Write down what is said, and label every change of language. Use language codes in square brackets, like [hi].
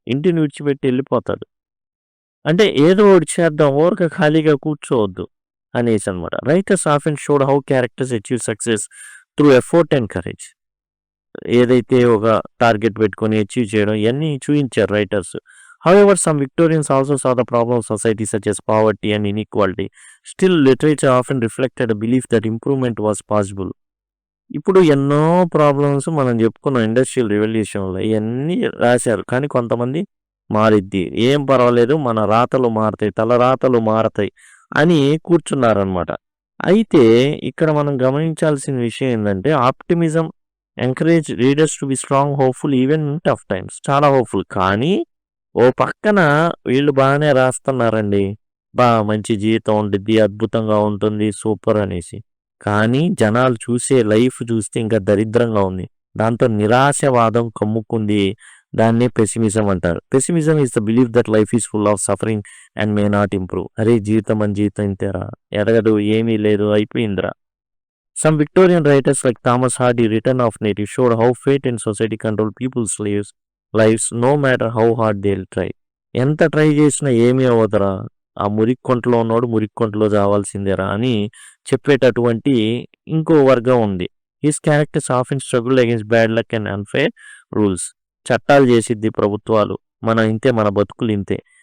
[te] ఇంటిని విడిచిపెట్టి వెళ్ళిపోతాడు. అంటే ఏదో ఒకటి చేద్దాం, ఊరక ఖాళీగా కూర్చోవద్దు అనేసి అనమాట. [en] Writers often showed how characters achieve success through effort and courage. [te] ఏదైతే ఒక టార్గెట్ పెట్టుకొని అచీవ్ చేయడం ఇవన్నీ చూపించారు writers. [en] However, some Victorians also saw the problem of society such as poverty and inequality. Still, literature often reflected a belief that improvement was possible. [te] ఇప్పుడు ఎన్నో problems మనం చెప్పుకున్నాం ఇండస్ట్రియల్ రెవల్యూషన్లో, ఇవన్నీ రాశారు. కానీ కొంతమంది మారిద్ది, ఏం పర్వాలేదు, మన రాతలు మారతాయి, తలరాతలు మారతాయి అని కూర్చున్నారనమాట. అయితే ఇక్కడ మనం గమనించాల్సిన విషయం ఏంటంటే [en] Optimism encourage readers to be strong, hopeful even in tough times. [te] చాలా [en] Hopeful. [te] కానీ ఓ పక్కన వీళ్ళు బాగానే రాస్తున్నారండి, మంచి జీవితం ఉంటుంది, అద్భుతంగా ఉంటుంది, సూపర్ అనేసి. కానీ జనాలు చూసే లైఫ్ చూస్తే ఇంకా దరిద్రంగా ఉంది. దాంతో నిరాశవాదం కమ్ముకుంది. దాన్నే పెసిమిజం అంటారు. [en] Pessimism is the belief that life is full of suffering and may not improve. [te] అరే జీవితం ఇంతేరా, ఎదగదు, ఏమీ లేదు, అయిపోయిందిరా. [en] Some Victorian writers like Thomas Hardy, Return of Native, showed how fate and society control people's lives no matter how hard they'll try. [te] ఎంత try చేసినా ఏమీ అవ్వదురా, ఆ మురిక్కొంటలో ఉన్నోడు మురిక్కొంటలో చావాల్సిందేరా అని చెప్పేటటువంటి ఇంకో వర్గం ఉంది. [en] His characters often struggle against bad luck and unfair rules. [te] చట్టాలు చేసిద్ది ప్రభుత్వాలు, మన ఇంతే, మన బతుకులు ఇంతే.